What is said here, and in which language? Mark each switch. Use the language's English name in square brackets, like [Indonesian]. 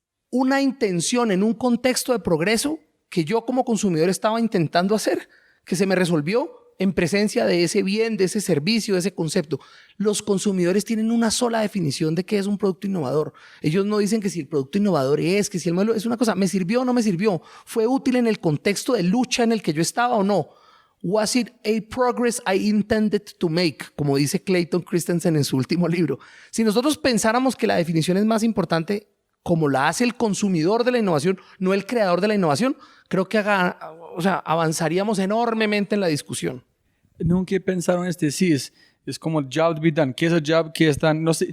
[Spanish] Una intención en un contexto de progreso que yo como consumidor estaba intentando hacer, que se me resolvió en presencia de ese bien, de ese servicio, de ese concepto. Los consumidores tienen una sola definición de qué es un producto innovador. Ellos no dicen que si el producto innovador es, que si el modelo es una cosa, ¿me sirvió o no me sirvió? ¿Fue útil en el contexto de lucha en el que yo estaba o no? [English] Was it a progress I intended to make? [Spanish] Como dice Clayton Christensen en su último libro. Si nosotros pensáramos que la definición es más importante como la hace el consumidor de la innovación, no el creador de la innovación, creo que avanzaríamos enormemente en la discusión. Nunca pensaron sí, es como el job to be done. ¿Qué es el job que están?